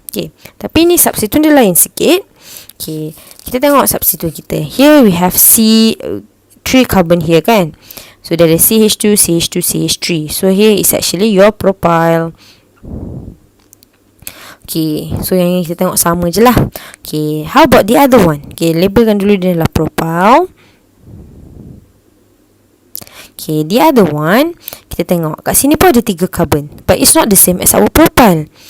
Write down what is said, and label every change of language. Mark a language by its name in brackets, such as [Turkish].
[Malay] Okay, tapi ni substituent dia lain sikit. Okay, kita tengok substituent kita. [English] Here we have C3 carbon here kan. So there is CH2, CH2, CH3. So here is actually your propyl. [Malay] Okay, so yang ini kita tengok sama je lah. Okay, [English] how about the other one? [Malay] Okay, labelkan dulu dia adalah propyl. [English] Okay, the other one, [Malay] kita tengok kat sini pun ada [English] 3 carbon, but it's not the same as our propyl.